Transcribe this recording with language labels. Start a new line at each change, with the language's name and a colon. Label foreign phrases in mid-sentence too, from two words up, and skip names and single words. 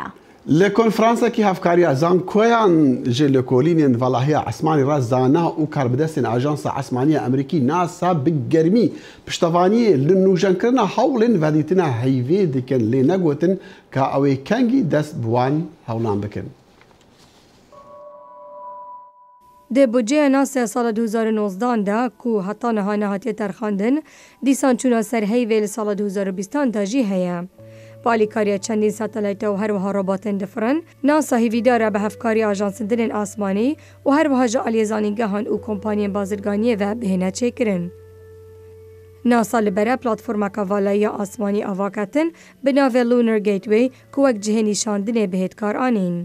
Kurdish: لە کۆنفرانسێکی هەفکاریە زانکۆیان ژێ لە کۆلینێن ڤەڵاهەیە عەسمانی ڕازدانا و کاربدەستێن ئاژانسە عەسمانیە ئەمریکی ناسا بگەرمی پشتەوانیە لە نوژەنکردنا هەوڵێن ڤەدیتنا هەیڤێ دکن لێ نەگوتن کە ئەوەی کەنگی دەست بوان هەوڵان بکن. د بودجه ناسا سال 2019 دا کو هەتا نەها نەهاتیە تەرخاندن دیسان چوونە سەر هەیڤێ لە ساڵە 2020 دا jî heye. Alîkariya çendîn satelayta û her wiha robatên difirin, NASA hêvîdara bi hevkarî ajansindinên asmanî û her wiha ji aliyêzanîngehan û kompanyên bazirganiyê ve bihêne çêkirin. NASA li bere platformeka valayiya asmanî avaketin bi navê Lunar Gateway ku wek cihê nîşandinê bihêtkar anîn.